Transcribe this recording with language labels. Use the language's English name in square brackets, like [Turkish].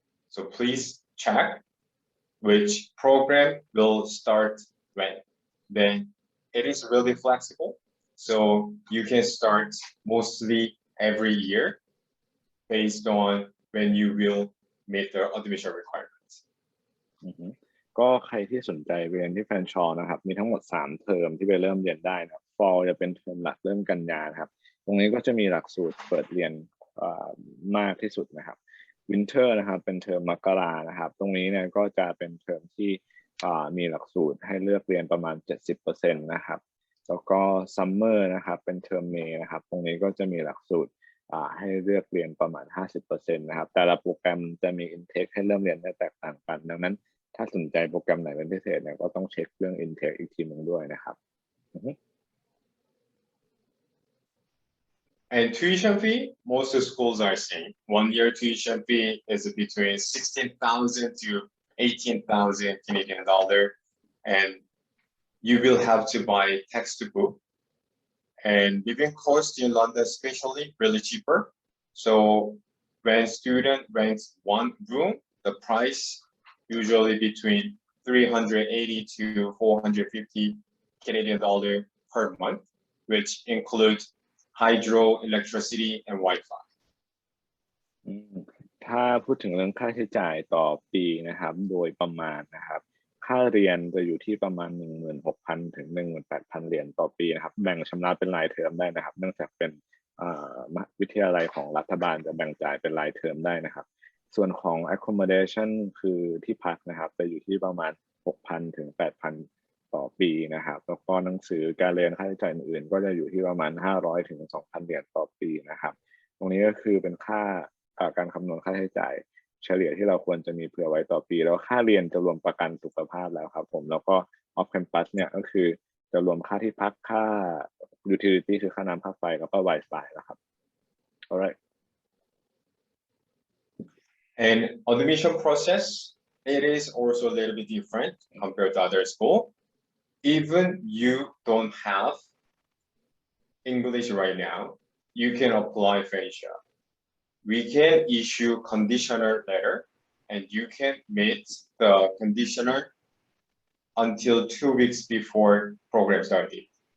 [English] So please check which program will start when. Then it is really flexible. So you can start mostly every year based on when you will meet the admission requirements. [Thai] ก็ใครที่สนใจเรียนที่แฟนชอนะครับมีทั้งหมด3เทอมที่ไปเริ่มเรียนได้นะ Fall จะเป็นเทอมหลักเริ่มกันยาครับตรงนี้ก็จะมีหลักสูตรเปิดเรียน มากที่สุดนะครับ Winter นะครับเป็นเทอมมกรานะครับตรงนี้เนี่ยก็จะเป็นเทอมที่มีหลักสูตรให้เลือกเรียนประมาณ 70% นะครับแล้วก็ Summer นะครับเป็นเทอมเมย์นะครับตรงนี้ก็จะมีหลักสูตรให้เลือกเรียนประมาณ 50% นะครับแต่ละโปรแกรมจะมี intake ให้เริ่มเรียนได้แตกต่างกันดังนั้นถ้าสนใจโปรแกรมไหนเป็นพิเศษเนี่ยก็ต้องเช็คเรื่อง intake อีกทีนึงด้วยนะครับ [English] And tuition fee, most schools are same. 1 year tuition fee is between 16,000 to 18,000 Canadian dollar, and you will have to buy textbook. And living cost in London especially really cheaper. So when student rents one room, the price usually between 380 to 450 Canadian dollar per month, which includes hydro, electricity, and Wi-Fi. [Thai] ถ้าพูดถึงเรื่องค่าใช้จ่ายต่อปีนะครับโดยประมาณนะครับค่าเรียนจะอยู่ที่ประมาณ 16,000 ถึง 18,000 เหรียญต่อปีนะครับแบ่งชำระเป็นรายเทอมได้นะครับเนื่องจากเป็น วิทยาลัยของรัฐบาลจะแบ่งจ่ายเป็นรายเทอมได้นะครับส่วนของ accommodation คือที่พักนะครับจะอยู่ที่ประมาณ 6,000 ถึง 8,000 ต่อปีนะครับแล้วก็หนังสือการเรียนค่าใช้จ่ายอื่นๆก็จะอยู่ที่ประมาณ 500 ถึง 2,000 เหรียญต่อปีนะครับตรงนี้ก็คือเป็นค่า การคำนวณค่าใช้จ่ายเฉลี่ยที่เราควรจะมีเผื่อไว้ต่อปีแล้วค่าเรียนจะรวมประกันสุขภาพแล้วครับผมแล้วก็ off campus เนี่ยก็คือจะรวมค่าที่พักค่า utility คือค่าน้ำค่าไฟแล้วก็ Wi-Fi นะครับ alright [English] And admission process, it is also a little bit different compared to other school. Even you don't have English right now, you can apply Fanshawe. We can issue conditional letter and you can meet the conditioner until 2 weeks before program start date.